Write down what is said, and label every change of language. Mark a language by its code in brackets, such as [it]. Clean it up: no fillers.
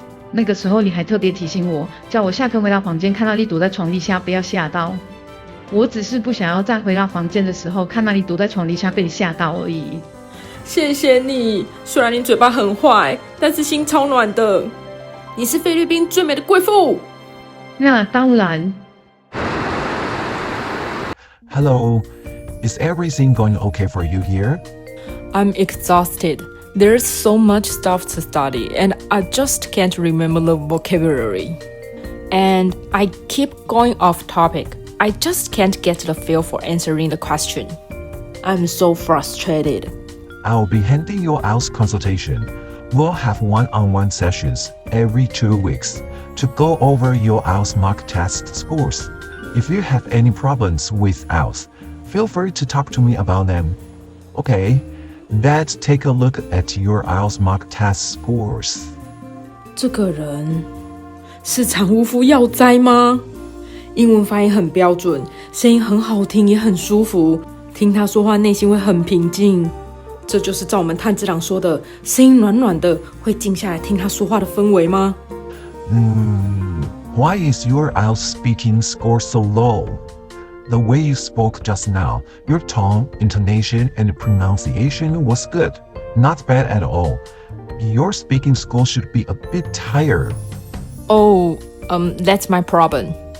[zh] 那个时候你还特别提醒我，叫我下课回到房间看到你躲在床底下不要吓到。我只是不想要再回到房间的时候看到你躲在床底下被你吓到而已。谢谢你，虽然你嘴巴很坏，但是心超暖的。你是菲律宾最美的贵妇。那当然。 [en] Hello, is everything going okay for you here? I'm exhausted. There's so much stuff to study, and I just can't remember the vocabulary. And I keep going off topic. I just can't get the feel for answering the question. I'm so frustrated. I'll be handing your IELTS consultation. We'll have one-on-one sessions every 2 weeks to go over your IELTS mock test scores. If you have any problems with IELTS, feel free to talk to me about them. Okay, let's take a look at your IELTS mock test scores. [zh] 这个人是产屋夫药斋吗？英文发音很标准，声音很好听，也很舒服。听他说话，内心会很平静。这就是照我们炭治郎说的，声音暖暖的，会静下来听他说话的氛围吗 [en] ？Why is your IELTS speaking score so low? The way you spoke just now, your tone, intonation, and pronunciation was good. Not bad at all. Your speaking score should be a bit higher. Oh, that's my problem.